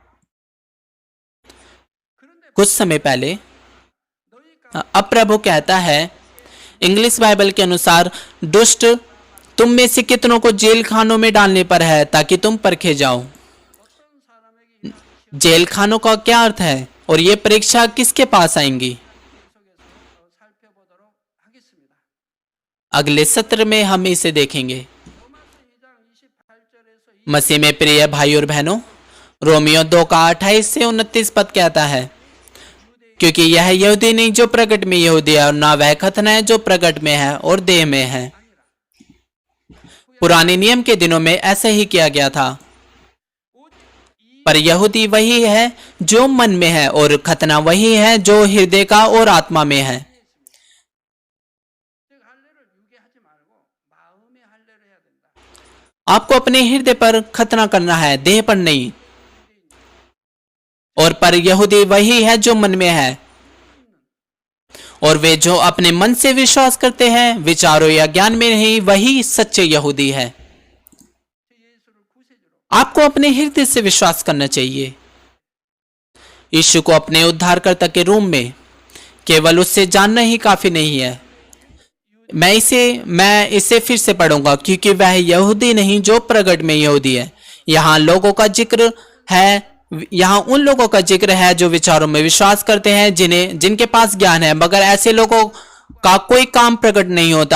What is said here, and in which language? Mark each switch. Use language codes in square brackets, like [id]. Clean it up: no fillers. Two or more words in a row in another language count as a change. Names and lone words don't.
[hi] कुछ समय पहले अब प्रभु कहता है, इंग्लिश बाइबल के अनुसार, दुष्ट तुम में से कितनों को जेल खानों में डालने पर है, ताकि तुम परखे जाओ। जेल खानों का क्या अर्थ है और ये परीक्षा किसके पास आएंगी? [ko] 계속해서 살펴보도록 하겠습니다. [hi] अगले सत्र में हम इसे देखेंगे। [ko] 로마서 2장 28절에서 [hi] मसीह में प्रिय भाई और बहनों, रोमियो 2 का 28 से 29 पद कहता है, क्योंकि यह यहूदी नहीं जो प्रकट में यहूदी है, और ना वह खतना है जो प्रकट में है और देह में है। पुराने नियम के दिनों में ऐसा ही किया गया था। [ko] 이 [hi] पर यहूदी वही है जो मन में है और खतना वही है जो हृदय का और आत्मा में है। [ko] 즉 할례를 유기하지 말고 마음의 할례를 해야 된다. [hi] आपको अपने हृदय पर खतना करना है, देह पर नहीं। और पर यहूदी वही है जो मन में है, और वे जो अपने मन से विश्वास करते हैं, विचारों या ज्ञान में नहीं, वही सच्चे यहूदी है। [ko] 저 예수를 구세주로 [hi] आपको अपने हृदय से विश्वास करना चाहिए यीशु को अपने उद्धारकर्ता के रूप में। केवल उससे जानना ही काफी नहीं है। मैं इसे फिर से पढ़ूंगा, क्योंकि वह यहूदी नहीं जो प्रगट में यहूदी है। यहाँ लोगों का जिक्र है, यहाँ उन लोगों का जिक्र है जो विचारों में विश्वास करते हैं, जिनके पास ज्ञान है, मगर ऐसे लोगों का कोई काम प्रकट नहीं होता।